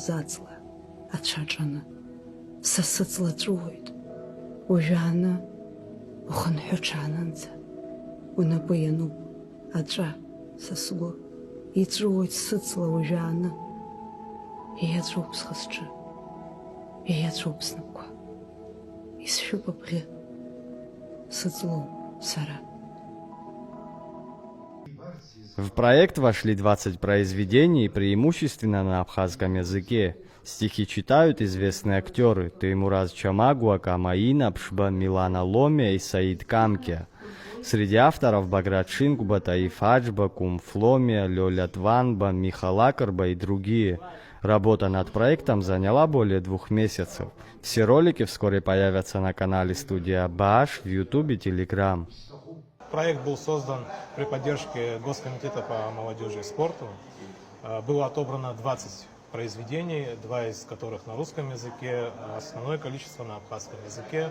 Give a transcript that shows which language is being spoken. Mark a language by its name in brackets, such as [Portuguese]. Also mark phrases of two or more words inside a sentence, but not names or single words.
[Abkhazian] аҵла, ацәаҿаны, са сыҵла ҵәуоит, уажәааны, ухынҳәы ҽаанынӡа, унапы иануп, аҵәа, са сгәы, иҵәуоит сыҵла уажәааны, ииаҵәоуп схы-сҿы, ииаҵәоуп снапқәа, исшәуп абӷьы, сыҵлоуп сара. [Russian] В проект вошли 20 произведений, преимущественно на абхазском языке. Стихи читают известные актеры Теймураз Чамагуа, Камаина, Пшба, Милана Ломия и Саид Камке. Среди авторов Баграт Шингуба, Таиф Аджба, Кум Фломия, Лёля Тванба, Михал Акарба и другие. Работа над проектом заняла более 2 месяцев. Все ролики вскоре появятся на канале студии Абаш, в YouTube и Telegram. Проект был создан при поддержке Госкомитета по молодежи и спорту. Было отобрано 20 произведений, 2 из которых на русском языке, основное количество на абхазском языке.